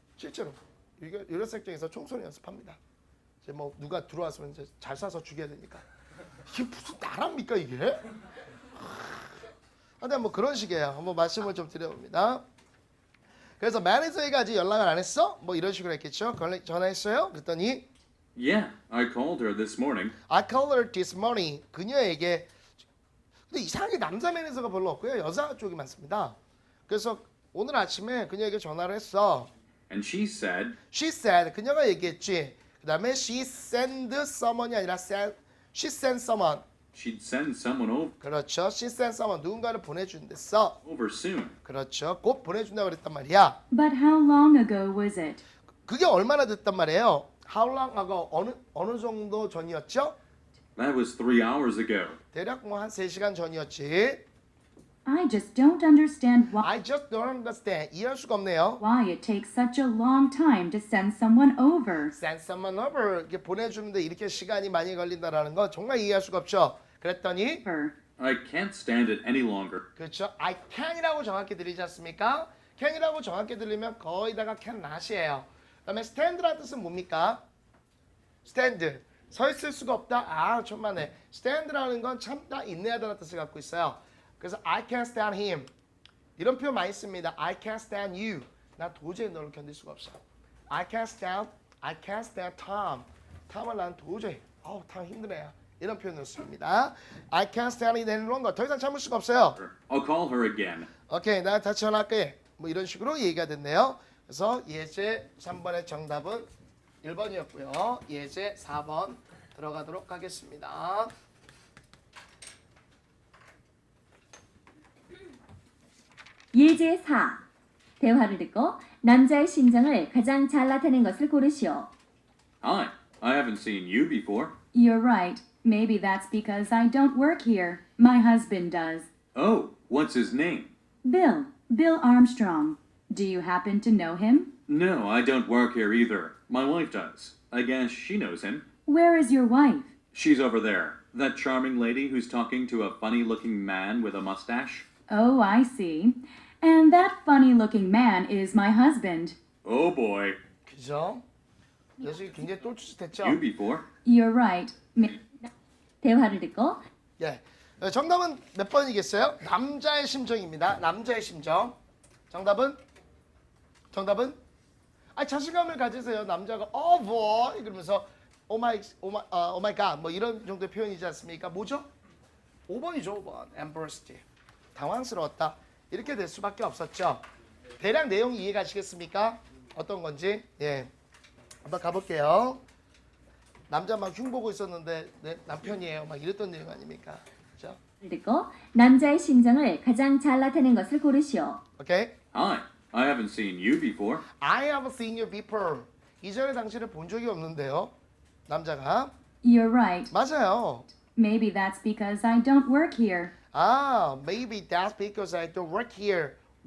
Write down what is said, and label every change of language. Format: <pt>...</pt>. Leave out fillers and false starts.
<ko>실제로 유료 사격장에서 총소리 연습합니다. 이제 뭐 누가 들어왔으면 이제 잘 쏴서 죽여야 되니까 이게 무슨 나라입니까 이게? 하여튼 뭐 그런 식이에요. 한번 말씀을 좀 드려봅니다. 그래서 매니저에게 아직 연락을 안 했어? 뭐 이런 식으로 했겠죠. 전화했어요. 그랬더니</ko> <en>Yeah, I called her this morning. I called her this morning.</en> <ko>그녀에게 근데 이상하게 남자 매니저가 별로 없고요. 여자 쪽이 많습니다. 그래서 오늘 아침에 그녀에게 전화를 했어.</ko> <en>And she said, She said</en> <ko>그녀가 얘기했지. 그다음에</ko> <en>she send someone이 아니라 she sent someone. she'd send someone</en> <ko>그렇죠.</ko> <en>she sent someone</en> <ko>누군가를 보내준댔어.</ko> <en>over soon.</en> <ko>그렇죠. 곧 보내준다고 그랬단 말이야.</ko> <en>But how long ago was it?</en> <ko>그게 얼마나 됐단 말이에요?</ko> <en>How long ago?</en> <ko>어느 정도 전이었죠?</ko> <en>That was 3 hours ago.</en> <ko>대략 뭐 한 3시간 전이었지.</ko> <en>I just don't understand I just don't understand.</en> <ko>이해할 수가 없네요.</ko> <en>why it takes such a long time to send someone over. Send someone over.</en> <ko>이렇게 보내주는데 이렇게 시간이 많이 걸린다라는 건 정말 이해할 수가 없죠. 그랬더니</ko> <en>I can't stand it any longer.</en> <ko>그렇죠. I can이라고 정확히 들리지 않습니까? can이라고 정확히 들리면 거의 다가 cannot이에요. 그다음에 stand라는 뜻은 뭡니까? stand. 서 있을 수가 없다. 천만에. stand라는 건 참다, 인내하다는 뜻을 갖고 있어요. 그래서</ko> <en>I can't stand him.</en> <ko>이런 표현 많이 씁니다.</ko> <en>I can't stand you.</en> <ko>나 도저히 너를 견딜 수가 없어.</ko> <en>I can't stand Tom.</en> <ko>톰을 난 도저히. 톰 힘드네요. 이런 표현을 씁니다.</ko> <en>I can't stand it any longer.</en> <ko>더 이상 참을 수가 없어요.</ko> <en>I'll call her again.</en> <ko>오케이, 나 다시 전화할게. 뭐 이런 식으로 얘기가 됐네요. 그래서 예제 3번의 정답은 1번이었고요. 예제 4번 들어가도록 하겠습니다. 예제 4. 대화를 듣고 남자의 심정을 가장 잘 나타낸 것을 고르시오.</ko> <en>Hi, I haven't seen you before. You're right. Maybe that's because I don't work here. My husband does. Oh, what's his name? Bill Armstrong. Do you happen to know him? No, I don't work here either. My wife does. I guess she knows him. Where is your wife? She's over there. That charming lady who's talking to a funny-looking man with a mustache. Oh, I see. And that funny-looking man is my husband. Oh boy.</en> <ko>그죠? 녀석이 굉장히 똘추짓했죠?</ko> <en>You before? You're right.</en> <ko>대화를 듣고 예. 정답은 몇 번이겠어요? 남자의 심정입니다. 남자의 심정. 정답은? 자신감을 가지세요. 남자가 boy 그러면서</ko> <en>oh my god</en> <ko>뭐 이런 정도의 표현이지 않습니까? 뭐죠? 5번이죠. 5번. embarrassed. 당황스러웠다. 이렇게 될 수밖에 없었죠. 대략 내용 이해가시겠습니까? 어떤 건지. 예. 한번 가볼게요. 남자 막 흉 보고 있었는데 내 남편이에요. 막 이랬던 내용 아닙니까? 그렇죠? 듣고 남자의 심정을 가장 잘 나타낸 것을 고르시오. 오케이?</ko> <en>Hi, I haven't seen you before. I have seen you before.</en> <ko>이전에 당신을 본 적이 없는데요. 남자가</ko> <en>You're right.</en> <ko>맞아요.</ko> <en>Maybe that's because I don't work here. Maybe that's because I don't work here.</en>